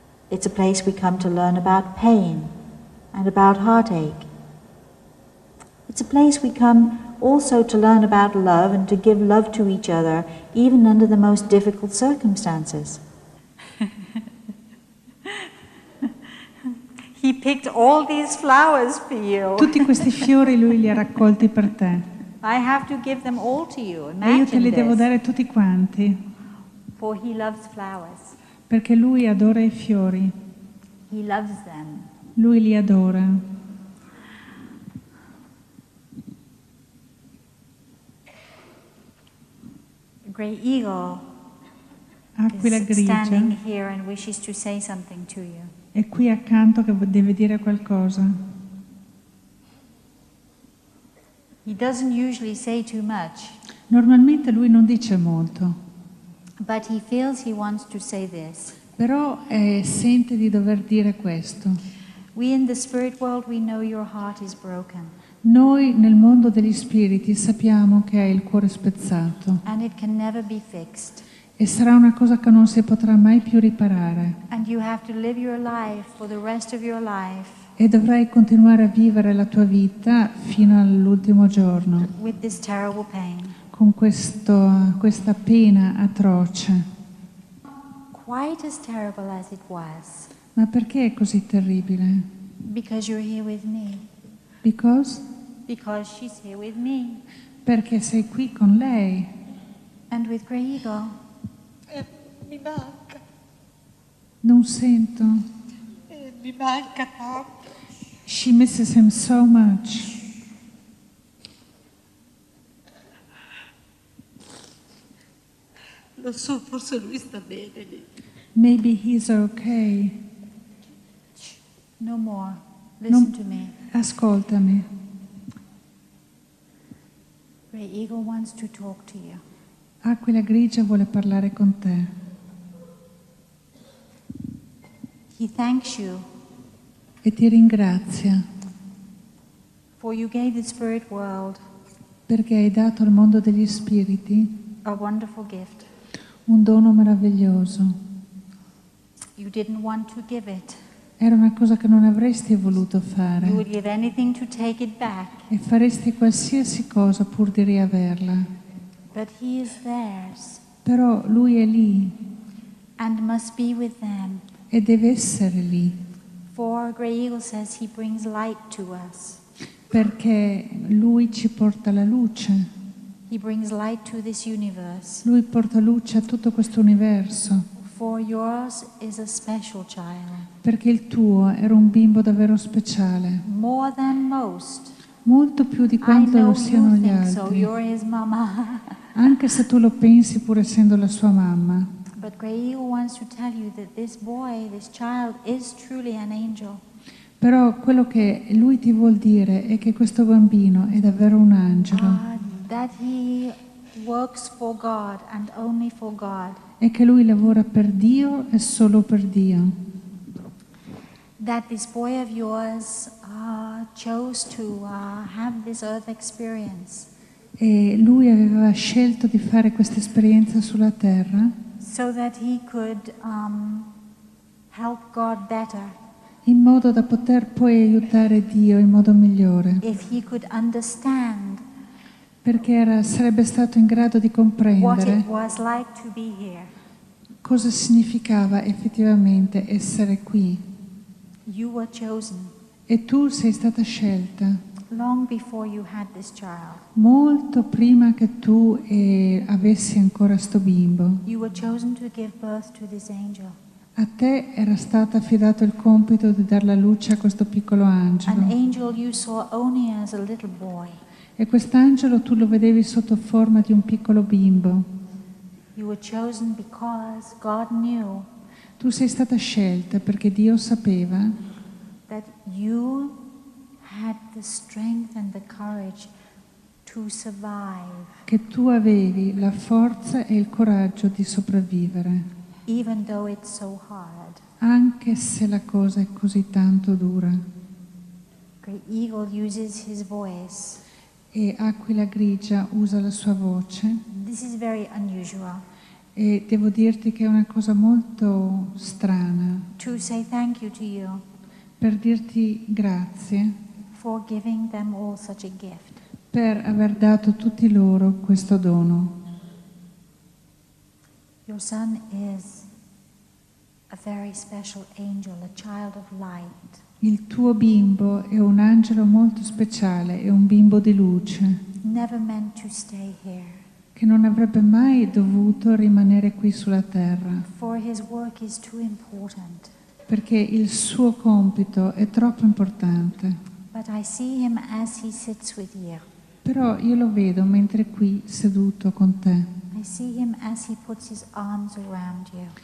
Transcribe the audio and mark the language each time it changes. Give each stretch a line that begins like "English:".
English: It's a place we come to learn about pain and about heartache. It's a place we come also to learn about love and to give love to each other, even under the most difficult circumstances. He picked all these flowers for you.
Italian: Tutti questi fiori lui li ha raccolti per te
English: I have to give them all to you.
Italian: e io te
English: Imagine
Italian: li devo
English: this.
Italian: dare tutti quanti.
English: For he loves flowers.
Italian: perché lui adora i fiori,
English: He loves them.
Italian: lui li adora.
English: Grey Eagle
Italian: Aquila
English: is
Italian: grigia
English: standing here and wishes to say something to you.
Italian: è qui accanto che deve dire qualcosa.
English: He doesn't usually say too much,
Italian: Normalmente lui non dice molto,
English: but he feels he wants to say this.
Italian: però sente di dover dire questo.
English: We in the spirit world, we know your heart is broken
Italian: Noi nel mondo degli spiriti sappiamo che hai il cuore spezzato
English: and it can never be fixed.
Italian: e sarà una cosa che non si potrà mai più riparare
English: And you have to live your life for the rest of your life
Italian: e dovrai continuare a vivere la tua vita fino all'ultimo giorno
English: with this terrible pain.
Italian: con questa pena atroce.
English: Quite as terrible as it was,
Italian: Ma perché è così terribile?
English: because you're here with me. Because She's here with me.
Italian: Perché sei qui con lei
English: And with Grey Eagle.
Italian: Mi manca, non sento. mi manca tanto.
English: She misses him so much.
Italian: Lo so, forse lui sta bene lì.
English: Maybe he's okay. No more. Listen to me.
Italian: Ascoltami.
English: Grey Eagle wants to talk to you.
Italian: Aquila grigia vuole parlare con te.
English: He thanks you
Italian: E ti ringrazia
English: for you gave the spirit world
Italian: perché hai dato al mondo degli spiriti
English: a wonderful gift.
Italian: un dono meraviglioso.
English: You didn't want to give it.
Italian: Era una cosa che non avresti voluto
English: You
Italian: fare
English: would give anything to take it back.
Italian: e faresti qualsiasi cosa pur di riaverla.
English: But he is theirs
Italian: Però lui è lì
English: and must be with them.
Italian: e deve essere lì
English: For Grey Eagle says he brings light to us.
Italian: perché lui ci porta la luce.
English: He brings light to this universe.
Italian: Lui porta luce a tutto questo universo.
English: For yours is a special child.
Italian: Perché il tuo era un bimbo davvero speciale,
English: More than most.
Italian: molto più di
English: I
Italian: quanto
English: know
Italian: lo siano
English: you
Italian: gli
English: think so.
Italian: altri,
English: You're his mama.
Italian: anche se tu lo pensi pur essendo la sua mamma.
English: But Grey Eagle wants to tell you that this boy, this child, is truly an angel.
Italian: Però quello che lui ti vuol dire è che questo bambino è davvero un angelo
English: That he works for God and only for God.
Italian: e che lui lavora per Dio e solo per Dio.
English: That this boy of yours chose to have this earth experience
Italian: E lui aveva scelto di fare questa esperienza sulla terra
English: so that he could help God better.
Italian: in modo da poter poi aiutare Dio in modo migliore,
English: If he could understand
Italian: perché sarebbe stato in grado di
English: what
Italian: comprendere
English: it was like to be here.
Italian: cosa significava effettivamente essere qui.
English: You were chosen
Italian: E tu sei stata scelta
English: long before you had this child.
Italian: molto prima che tu avessi ancora sto bimbo.
English: You were chosen to give birth to this angel.
Italian: A te era stato affidato il compito di dar la luce a questo piccolo
English: An
Italian: angelo.
English: angel you saw only as a little boy.
Italian: E quest'angelo tu lo vedevi sotto forma di un piccolo bimbo.
English: You were chosen because God knew
Italian: Tu sei stata scelta perché Dio sapeva
English: that you had the strength and the courage to survive,
Italian: che tu avevi la forza e il coraggio di sopravvivere,
English: even though it's so hard.
Italian: anche se la cosa è così tanto dura.
English: Great Eagle uses his voice.
Italian: E Aquila grigia usa la sua voce
English: This is very unusual.
Italian: e devo dirti che è una cosa molto strana
English: To say thank you to you
Italian: per dirti grazie
English: for giving them all such a gift.
Italian: per aver dato a tutti loro questo dono.
English: Your son is a very special angel, a child of light.
Italian: Il tuo bimbo è un angelo molto speciale, è un bimbo di luce
English: Never meant to stay here.
Italian: che che non avrebbe mai dovuto rimanere qui sulla terra,
English: for his work is too important.
Italian: perché il suo compito è troppo importante.
English: But I see him as he sits with you.
Italian: Però io lo vedo mentre è qui seduto con te,
English: I see him as he puts his arms around you.